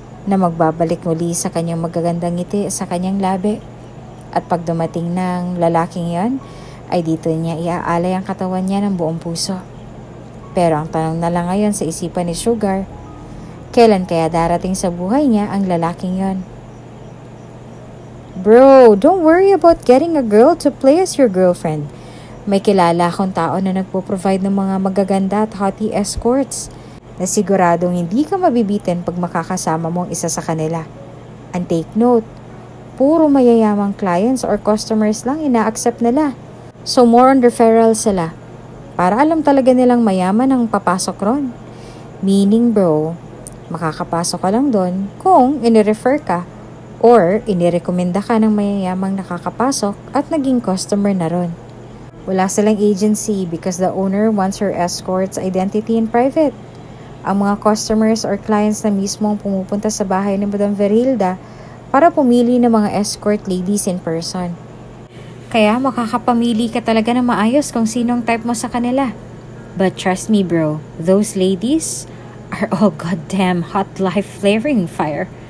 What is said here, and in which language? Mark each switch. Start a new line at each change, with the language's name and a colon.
Filipino: Na magbabalik muli sa kanyang magagandang ngiti sa kanyang labi. At pag dumating ng lalaking yon, ay dito niya iaalay ang katawan niya ng buong puso. Pero ang tanong na lang ngayon sa isipan ni Sugar, kailan kaya darating sa buhay niya ang lalaking yon?
English: Bro, don't worry about getting a girl to play as your girlfriend.
Filipino: May kilala akong tao na nagpo-provide ng mga magaganda at hottie escorts na siguradong hindi ka mabibitin pag makakasama mo ang isa sa kanila.
English: And take note,
Filipino: puro mayayamang clients or customers lang ina-accept nila. So more on referral sila. Para alam talaga nilang mayaman ang papasok ron. Meaning bro, makakapasok ka lang doon kung inirefer ka or inirekomenda ka ng mayayamang nakakapasok at naging customer na ron. Wala silang agency
English: because the owner wants her escort's identity in private.
Filipino: Ang mga customers or clients na mismo ang pumupunta sa bahay ni Madam Verilda para pumili ng mga escort ladies in person. Kaya makakapamili ka talaga na maayos kung sinong type mo sa kanila.
English: But trust me bro, those ladies are all goddamn hot life flaring fire.